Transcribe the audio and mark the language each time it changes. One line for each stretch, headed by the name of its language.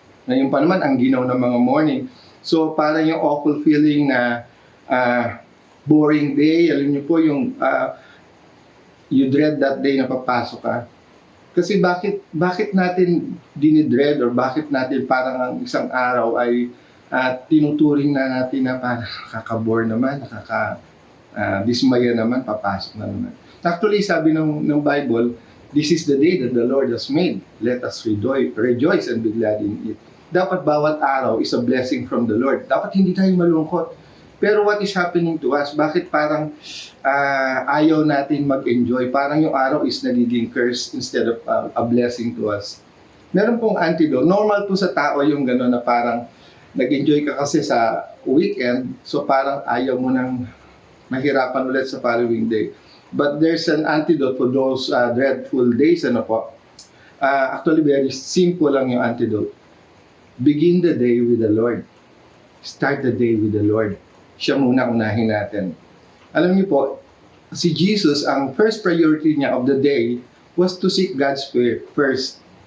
Filipino: Ngayon pa naman, ang ginaw ng mga morning.
English: So,
Filipino: parang yung
English: awful feeling na boring day.
Filipino: Alam niyo po, yung
English: you dread that day
Filipino: na papasok ka. Kasi bakit natin dinidread or bakit natin parang ang isang araw ay tinuturing na natin na parang nakaka-bore naman, dismaya naman, papasok na naman.
English: Actually,
Filipino: sabi ng
English: Bible, this is the day that the Lord has made. Let us rejoice and be glad in it.
Filipino: Dapat bawat araw
English: is a blessing from the Lord.
Filipino: Dapat hindi tayo malungkot. Pero
English: what is happening to us?
Filipino: Bakit parang ayaw natin mag-enjoy? Parang yung araw
English: is nagiging curse instead of a blessing to us.
Filipino: Meron pong antidote. Normal po sa tao yung gano'n na parang nag-enjoy ka kasi sa weekend, so parang ayaw mo nang mahirapan ulit sa following day.
English: But there's an antidote for those dreadful days.
Filipino: Ano po?
English: Actually, very simple
Filipino: lang yung
English: antidote. Begin the day with the Lord. Start the day with the Lord.
Filipino: Siya muna unahin natin. Alam niyo po, si Jesus, ang
English: first priority niya of the day was to seek God's first.